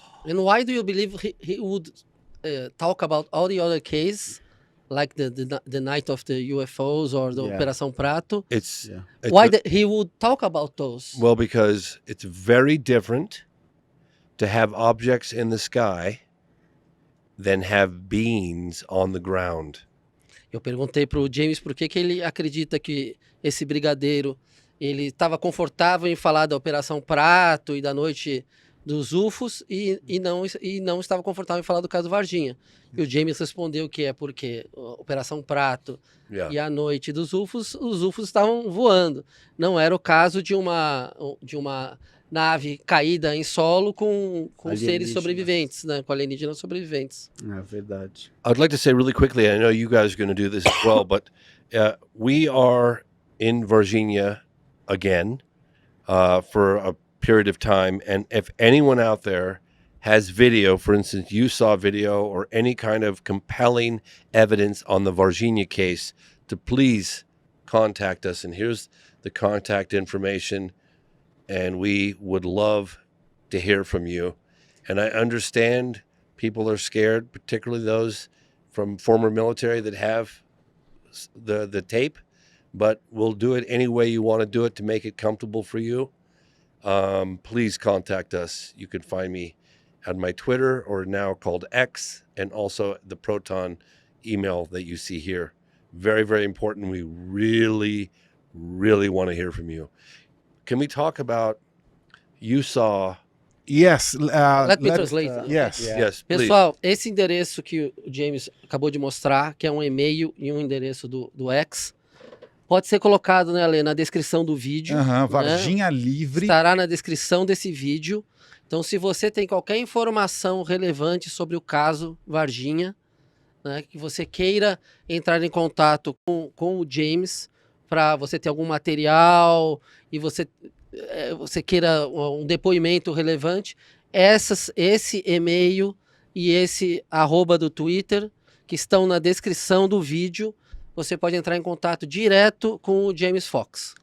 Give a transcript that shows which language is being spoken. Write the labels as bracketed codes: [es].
[en] And why do you believe he would talk about all the other cases, like the night of the UFOs or the Yeah. [pt] Operação Prato? [en] it's, Yeah. it's Why a- he would talk about those? well, because it's very different to have objects in the sky than have beings on the ground. [pt] Eu perguntei pro James por que ele acredita que esse brigadeiro ele estava confortável em falar da Operação Prato e da noite dos UFOs e não estava confortável em falar do caso Varginha. E o James respondeu que é porque a Operação Prato [en] Yeah. [pt] e a noite dos UFOs, os UFOs estavam voando. Não era o caso de uma nave caída em solo com seres Alienígenas. sobreviventes, né? Com alienígenas sobreviventes. É verdade. [en] I'd like to say really quickly, I know you guys are going to do this as well, but we are in Virginia again for a period of time. And if anyone out there has video, for instance, you saw video or any kind of compelling evidence on the Virginia case, to please contact us. And here's the contact information. And we would love to hear from you. And I understand people are scared, particularly those from former military that have the tape, but we'll do it any way you want to do it to make it comfortable for you. Please contact us. You can find me at my Twitter, or now called X, and also the Proton email that you see here. Very, very important. We really, really want to hear from you. Can we talk about, you saw, Yes. Let me translate. Yes. Yeah. yes, please. [pt] Pessoal, esse endereço que o James acabou de mostrar, que é um e-mail e um endereço do X, pode ser colocado, né, Ale, na descrição do vídeo. Aham, né? Varginha Livre. Estará na descrição desse vídeo. Então, se você tem qualquer informação relevante sobre o caso Varginha, né, que você queira entrar em contato com o James para você ter algum material e você queira um depoimento relevante, esse e-mail e esse @ do Twitter, que estão na descrição do vídeo, você pode entrar em contato direto com o James Fox.